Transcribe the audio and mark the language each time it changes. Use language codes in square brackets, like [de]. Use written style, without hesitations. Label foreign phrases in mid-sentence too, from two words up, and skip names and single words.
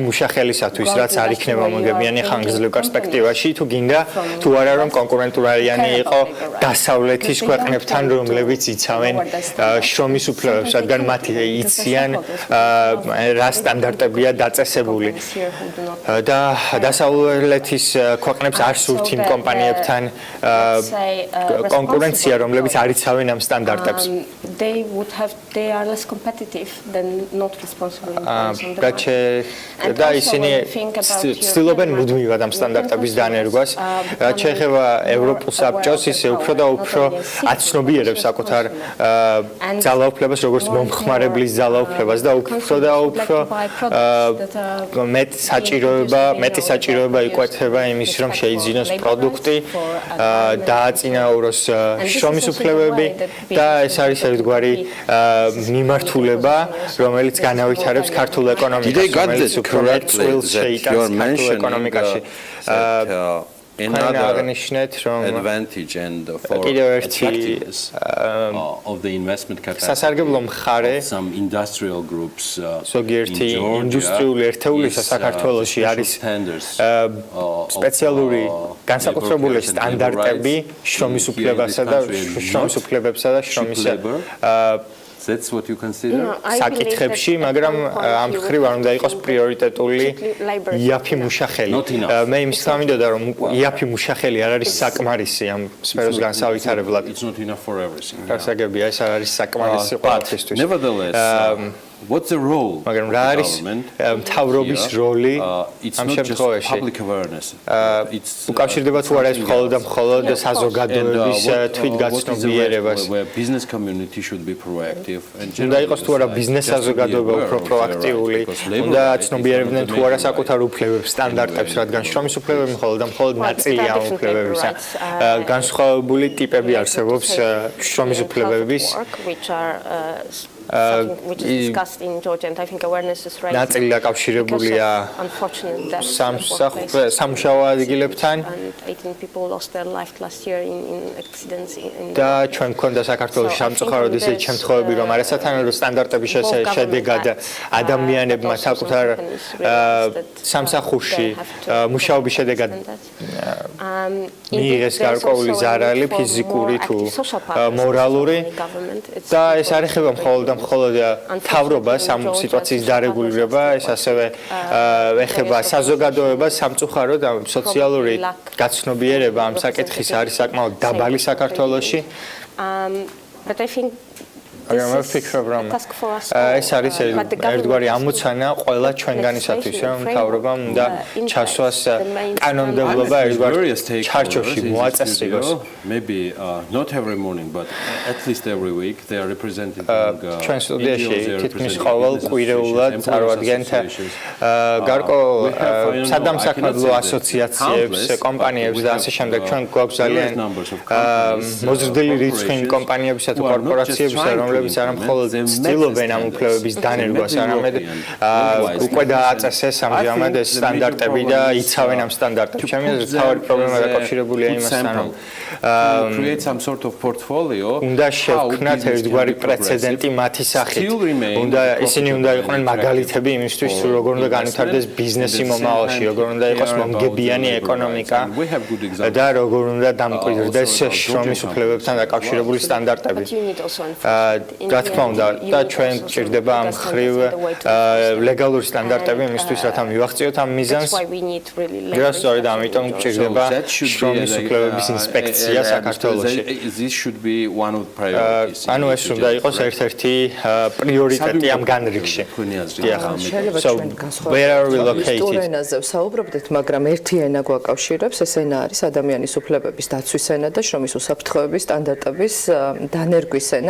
[ka] მუშახელისათვის რაც არ იქნება მოგებიანი ხანგრძლივ პერსპექტივაში თუ გინდა თუ არა რომ კონკურენტუნარიანი იყო დასავლეთის ქვეყნებთან რომლებიც იცავენ შრომის უფლებებს რადგან მათი იციან რა სტანდარტებია დაწესებული და დასავლეთის ქვეყნებს არ სურთ იმ კომპანიებთან კონკურენცია რომლებიც არ იცავენ ამ სტანდარტებს [en] they are less competitive than not responsible [ka] და ისინი ცდილობენ მუდმივად ამ სტანდარტების დანერგვას რაც შეეხება ევროპულ საბჭოს ისე უფრო და უფრო აცნობიერებს საკუთარ ძალაუფლებას როგორც მომხმარებლის ძალაუფლებას და უფრო და უფრო მეტი საჭიროება იკვეთება იმის რომ შეიძინოს პროდუქტი დააწინაუროს შრომის უფლებები და ეს არის ერთგვარი მიმართულება რომელიც განავითარებს ქართულ ეკონომიკას რომელიც უფრო მეტ წვილს შეიტანს ქართულ ეკონომიკაში [en] Another advantage and for attractiveness of the investment capacity of some industrial groups in Georgia [ka] საქართველოში არის სპეციალური განსაკუთრებული სტანდარტები შრომის უფლებასა და შრომის [en] That's what you consider? [ka] საკითხებში, მაგრამ ამ მხრივ არ უნდა იყოს პრიორიტეტული იაფი მუშახელი. მე იმის თამიდოდა რომ იაფი მუშახელი არ არის საკმარისი ამ სფეროს განსავითარებლად. [en] It's not enough for everything. [ka] გასაგებია ეს არ არის საკმარისი ყველაფრისთვის. [en] Nevertheless, what's the role of the government? [ka] მთავრობის როლი ამ შემთხვევაში? უკავშირდება თუ არა ეს მხოლოდ და მხოლოდ საზოგადოების თვითგაცნობიერებას. [en] Business community should be proactive. [ka] უნდა იყოს თუ არა ბიზნეს საზოგადოება უფრო პროაქტიული, უნდა აცნობიერებდნენ თუ არა საკუთარ უფლებებს, სტანდარტებს, რადგან შრომის უფლებები მხოლოდ და მხოლოდ ნაწილია ამ უფლებებისა. განსხვავებული ტიპები არსებობს შრომის უფლებების [en] which is discussed in Georgia and I think awareness is raised. [ka] ნაწილი დაკავშირებულია სამუშაო ადგილებთან. [en] 18 people lost their life last year in accidents [ka] და ჩვენ გვქონდა საქართველოს სამწუხაროდ ისეთი შემთხვევები რომ არასათანადო სტანდარტების შედეგად ადამიანებმა საკუთარ სამსახურში მუშაობის შედეგად მიიღეს გარკვეული ზარალი ფიზიკური თუ მორალური და ეს არ ეხება მხოლოდ მხოლოდ თავრობას ამ სიტუაციის დარეგულირება, ეს ასევე ეხება საზოგადოებას, სამწუხაროდ ამ სოციალური გაცნობიერება ამ საკითხის არის საკმაოდ დაბალი საქართველოში. [en] But I think [ka] მაგრამ ვფიქრობ რომ ეს არის ერთგვარი ამოცანა ყველა ჩვენგანისათვის რომ მთავრობამ უნდა ჩასვას კანონმდებლობა ერთგვარ ჩარჩოში მოაწესრიგოს. [en] Maybe not every morning but at least every week they are representing [ka] ჩვენ სტუდიაში თითქმის ყოველ კვირეულად წარვადგენთ გარკვეულ სადამსაქმედლო ასოციაციებს, კომპანიებს და ასე შემდეგ. ჩვენ გვაქვს ძალიან მოზრდილი რიცხვი კომპანიებისა თუ კორპორაციებისა რომლებიც არ მხოლოდ ცდილობენ ამ უფლებების დანერგვას, არამედ უკვე დააწესეს ამჟამად ეს სტანდარტები და იცავენ ამ სტანდარტებს. ჩემი აზრით, თავი პრობლემა დაკავშირებულია იმასთან, რომ [en] create some sort of portfolio. [ka] უნდა შევქმნათ ერთგვარი პრეცედენტი მათი სახით. ისინი უნდა იყვნენ მაგალითები იმისთვის, რომ როგორ უნდა განვითარდეს ბიზნესი მომავალში, როგორ უნდა იყოს მომგებიანი ეკონომიკა და როგორ უნდა დამკვიდრდეს შრომის უფლებებთან დაკავშირებული სტანდარტები. რა თქმა უნდა და ჩვენ ჭირდება ამ ხრივ ლეგალური სტანდარტები იმისთვის, რათა მივაღწიოთ ამ მიზანს. და სწორედ ამიტომ ჭირდება შრომის უფლებების ინსპექცია პრიორიტეტია საქართველოში. [en] This should be one of the priorities. [ka] ანუ ეს უნდა იყოს ერთ-ერთი პრიორიტეტი ამ განრიგში. [en] So where are we located? [ka] ენაზე ვსაუბრობდით, მაგრამ ერთი ენა გვაკავშირებს, ეს ენა არის ადამიანის უფლებების დაცვის ენა და შრომის უსაფრთხოების სტანდარტების დანერგვის ენა.